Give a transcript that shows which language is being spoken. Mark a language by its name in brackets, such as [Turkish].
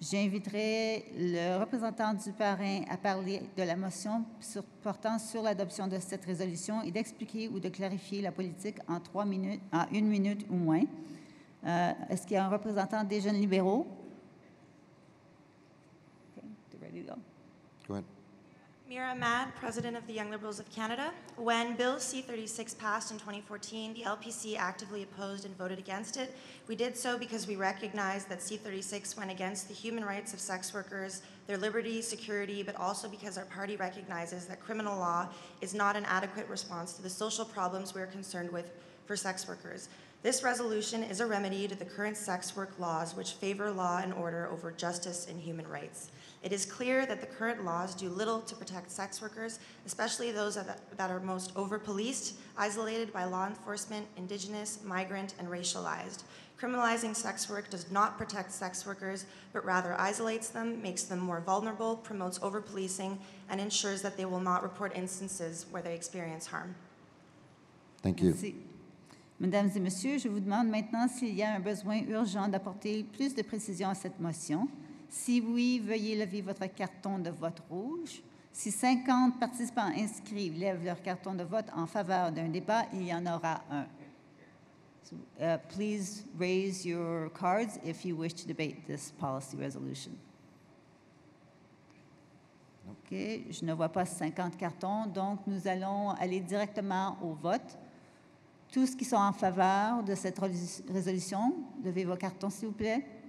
[French] J'inviterai le représentant du parrain à parler de la motion portant sur l'adoption de cette résolution et d'expliquer ou de clarifier la politique en 1 minute ou moins. Est-ce qu'il y a un représentant des jeunes libéraux? [English] Okay, they're ready to go. Go ahead. Mira Mad, President of the Young Liberals of Canada. When Bill C-36 passed in 2014, the LPC actively opposed and voted against it. We did so because we recognized that C-36 went against the human rights of sex workers, their liberty, security, but also because our party recognizes that criminal law is not an adequate response to the social problems we're concerned with for sex workers. This resolution is a remedy to the current sex work laws which favor law and order over justice and human rights. It is clear that the current laws do little to protect sex workers, especially those that are most over-policed, isolated by law enforcement, Indigenous, migrant, and racialized. Criminalizing sex work does not protect sex workers, but rather isolates them, makes them more vulnerable, promotes over-policing, and ensures that they will not report instances where they experience harm. Thank you. [French] Merci. Mesdames et messieurs, je vous demande maintenant s'il y a un besoin urgent d'apporter plus de précision à cette motion. Si oui, veuillez lever votre carton de vote rouge. Si 50 participants inscrits lèvent leur carton de vote en faveur d'un débat, il y en aura un. [English] So, please raise your cards if you wish to debate this policy resolution. [French] OK, je ne vois pas 50 cartons, donc nous allons aller directement au vote. Tous qui sont en faveur de cette résolution, levez vos cartons, s'il vous plaît.